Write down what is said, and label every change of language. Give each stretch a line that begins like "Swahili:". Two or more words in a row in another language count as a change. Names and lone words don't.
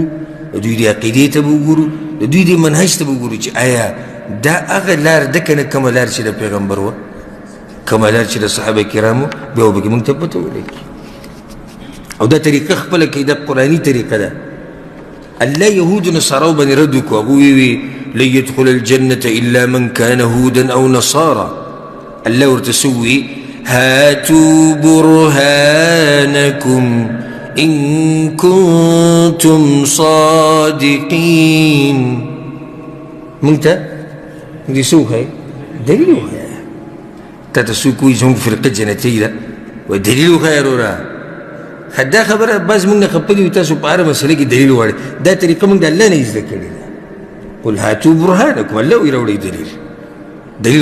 Pashto: د دوی د عقیدې ته به وګورو د دوی د منهج ته به وګورو چې آیا دا هغه لار ده که نه کومه لار چې د پیغمبر وه کومه لار چې د صحابه کرامو بیا به پکې موږ ته پته ولګي او دا طریقه خپله کوي دا قرآني طریقه ده الله یهودو نصاراو باندې رد وکړو هغوی ووی
Arabic: لن يدخل الجنة إلا من كان هودا أو نصارى
Pashto: الله ورته څه ووي
Arabic: هاتوا برهانكم إن كنتم
Pashto: صادقين موږ ته دې څه وښایي دلیل وښایه تا ته څوک وایي زموږ فرقه جنتي ده وایي دلیل وښایه وروره دا خبره بعض موږ نه خپه دي وي تاسو په هره مسله کې دلیل غواړئ دا طریقه موږ د الله نه زده کړې ده
Arabic: قل هاتو برهانکم
Pashto: الله وایي راوړئ دلیل